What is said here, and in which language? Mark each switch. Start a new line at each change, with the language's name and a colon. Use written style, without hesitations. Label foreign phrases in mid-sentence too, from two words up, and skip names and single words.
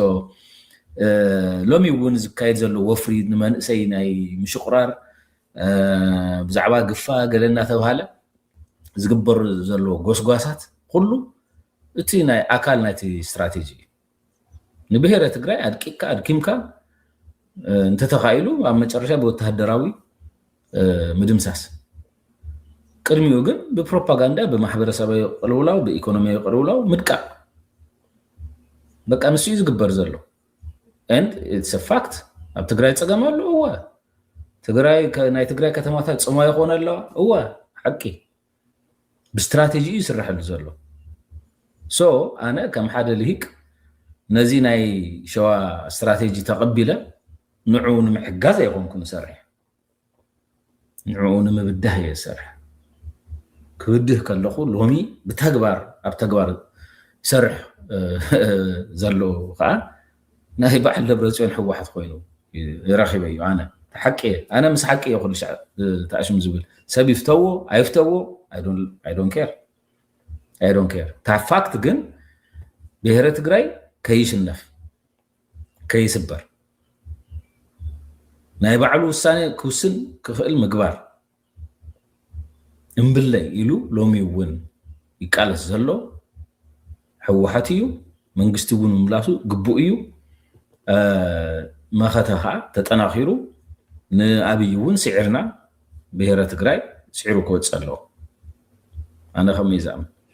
Tigrinya: ሎሚ እውን ዝካየድ ዘሎ ወፍሪ ንመንእሰይ ናይ ምሽቁራር ብዛዕባ ግፋ ገለ እናተባሃለ ዝግበር ዘሎ ጎስጓሳት ኩሉ እቲ ናይ ኣካል ናይቲ ስትራቴጂ ንብሄረ ትግራይ ኣድቂካ ኣድኪምካ እንተተኻኢሉ ኣብ መጨረሻ ብወተሃደራዊ ምድምሳስ ቅድሚኡ ግን ብፕሮፓጋንዳ ብማሕበረሰባዊ ቅልውላው ብኢኮኖሚያዊ ቅልውላው ምድቃቅ በቃ ንሱ እዩ ዝግበር ዘሎ
English: and it's a fact
Tigrinya: ኣብ ትግራይ ፀገም ኣሎ እወ ናይ ትግራይ ከተማታት ፅማ ይኾን ኣለዋ እወ ሓቂ ብስትራቴጂ እዩ ይስርሐሉ ዘሎ ኣነ ከም ሓደ ልሂቅ ነዚ ናይ ሸዋ ስትራቴጂ ተቐቢለ ንዑ ንምሕጋዝ ኣይኮንኩን ሰርሕ ንዑ ንምብዳህ እየ ዝሰርሕ ክብድህ ከለኹ ሎሚ ብተግባር ኣብ ተግባር ይሰርሕ ዘሎ ከዓ ናይ በዓል ደብረፅዮን ሕወሓት ኮይኑ ይረኺበ እዩ ኣነ ምስ ሓቂ እየ ኩሉ ሻዕ ተኣሽሙ ዝብል ሰብ ይፍተዎ ኣይፍተዎ
English: I don't care the fact
Tigrinya: ግን ብሄረ ትግራይ ከይሽነፍ ከይስበር ናይ ባዕሉ ውሳኔ ክውስን ክኽእል ምግባር እምብለይ ኢሉ ሎሚ እውን ይቃለስ ዘሎ ሕወሓት እዩ መንግስቲ እውን ምላሱ ግቡእ እዩ መኸተ ከዓ ተጠናኺሩ ንኣብይ እውን ስዒርና ብሄረ ትግራይ ስዒሩ ክወፅእ ኣለዎ ኣነ ከመይ ዝኣምን